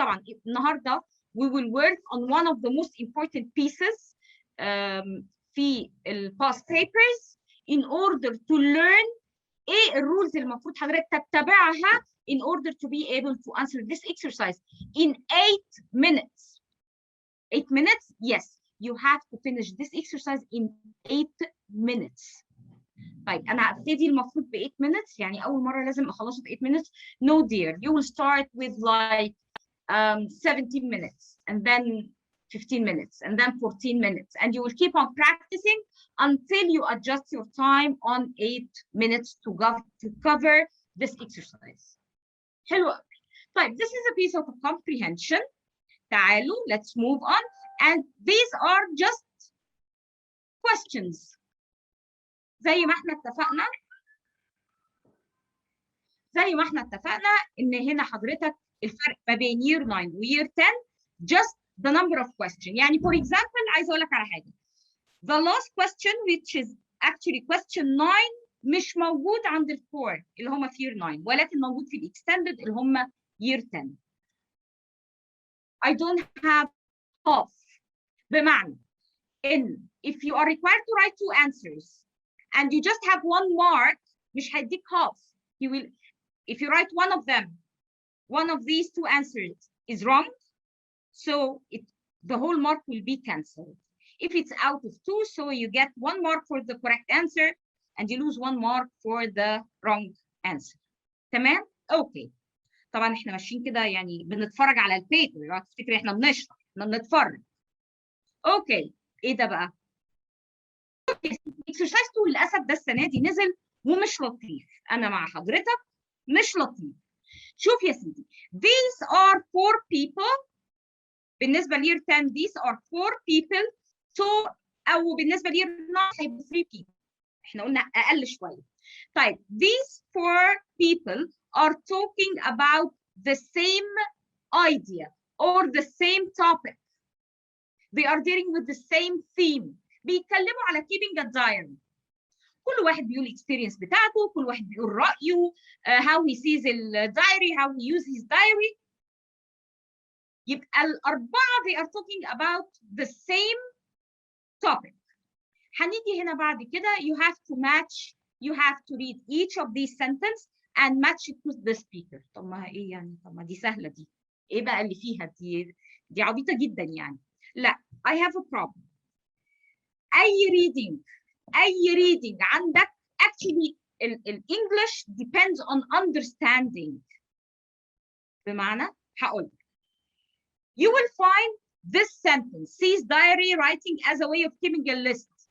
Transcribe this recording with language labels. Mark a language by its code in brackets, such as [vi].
[ar] طبعا النهارده [en] we will work on one of the most important pieces [ar] في ال [en] past papers in order to learn [ar] ايه الرولز اللي المفروض حضرتك تتبعها [en] in order to be able to answer this exercise in 8 minutes. 8 minutes? Yes, you have to finish this exercise in 8 minutes. [ar] طيب أنا هبتدي المفروض ب [en] 8 minutes [ar] يعني أول مرة لازم أخلصه ب 8 minutes. [en] No dear, you will start with like 17 minutes and then 15 minutes and then 14 minutes and you will keep on practicing until you adjust your time on 8 minutes to cover this exercise. [ar] حلو قوي. طيب [en] this is a piece of comprehension. [ar] تعالوا [en] let's move on and these are just questions. [ar] زي ما احنا اتفقنا ان هنا حضرتك الفرق ما بين year 9 و year 10 [en] just the number of questions. [ar] يعني [en] for example [ar] عايزه اقول لك على حاجه. [en] The last question which is actually question 9 [ar] مش موجود عند الكور اللي هم في year 9 ولكن موجود في الاكستندد اللي هم year 10. [en] I don't have half. [ar] بمعنى ان [en] if you are required to write 2 answers and you just have 1 mark [ar] مش هيديك [en] half. He will, if you write one of them, one of these 2 answers is wrong, so the whole mark will be cancelled. If it's out of 2, so you get 1 mark for the correct answer and you lose 1 mark for the wrong answer. [ar] تمام؟ اوكي. طبعا احنا ماشيين كده يعني بنتفرج على البيبر، اوعى تفتكري احنا بنشرح، احنا بنتفرج. اوكي، ايه ده بقى؟ اكسرسايز 2 للاسف ده السنه دي نزل ومش لطيف. انا مع حضرتك مش لطيف. شوف يا سيدي. [en] These are 4 people. [ar] بالنسبه لير [en] 10 these are 4 people. [ar] So او بالنسبه لير 9 هيبقوا 3 people. احنا قلنا اقل شويه. [en] طيب these 4 people are talking about the same idea or the same topic. They are dealing with the same theme. [ar] بيتكلموا على [en] keeping a diary. [ar] كل واحد بيقول experience بتاعته، كل واحد بيقول رأيه, [en] how he sees the diary, how he uses his diary. [ar] يبقى الأربعة [en] they are talking about the same topic. [ar] هنيجي هنا بعد كده [en] you have to match, you have to read each of these sentences and match it with the speaker. [ar] طب ما ايه يعني؟ طب ما دي سهلة دي. ايه بقى اللي فيها دي عبيطة جدا يعني. لا, [en] I have a problem. [ar] أي [en] reading [ar] عندك [en] actually English depends on understanding. [ar] بمعنى هقول [en] you will find this sentence, sees diary writing as a way of keeping a list.